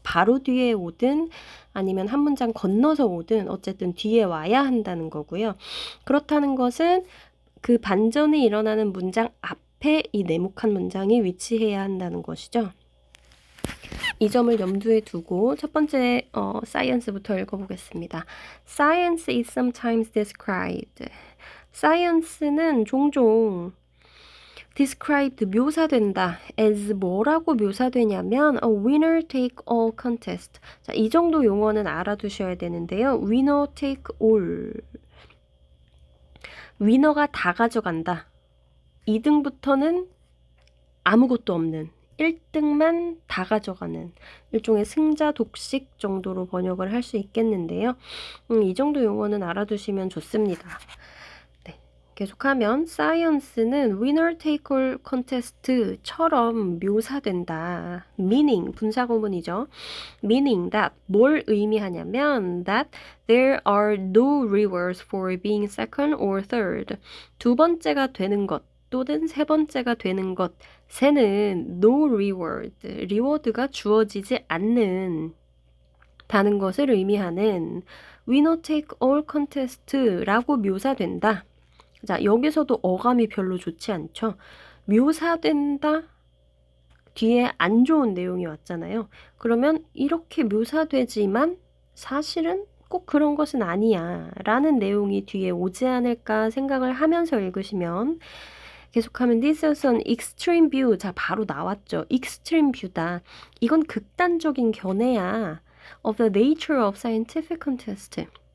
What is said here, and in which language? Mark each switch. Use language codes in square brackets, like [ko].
[ko] 바로 뒤에 오든 아니면 한 문장 건너서 오든 어쨌든 뒤에 와야 한다는 거고요. 그렇다는 것은 그 반전이 일어나는 문장 앞에 이 네모칸 문장이 위치해야 한다는 것이죠. 이 점을 염두에 두고 첫 번째 science부터 읽어보겠습니다. [en] Science is sometimes described. [ko] science는 종종 described 묘사된다. [en] as [ko] 뭐라고 묘사되냐면 [en] a winner take all contest. [ko] 자, 이 정도 용어는 알아두셔야 되는데요. [en] winner take all. [ko] 위너가 다 가져간다. 2등부터는 아무것도 없는 1등만 다 가져가는 일종의 승자 독식 정도로 번역을 할 수 있겠는데요. 이 정도 용어는 알아두시면 좋습니다. 네, 계속하면 science는 winner take all contest처럼 묘사된다. meaning, 분사구문이죠. [en] meaning that [ko] 뭘 의미하냐면 [en] that there are no rewards for being second or third. [ko] 두 번째가 되는 것 또는 세 번째가 되는 것에는 no reward, 리워드가 주어지지 않는 다는 것을 의미하는 winner take all contest라고 묘사된다. 자, 여기서도 어감이 별로 좋지 않죠. 묘사된다 뒤에 안 좋은 내용이 왔잖아요. 그러면 이렇게 묘사되지만 사실은 꼭 그런 것은 아니야 라는 내용이 뒤에 오지 않을까 생각을 하면서 읽으시면 계속하면 [en] this is an extreme view. [ko] 자, 바로 나왔죠. [en] extreme view다. [ko] 이건 극단적인 견해야. [en] of the nature of scientific contest.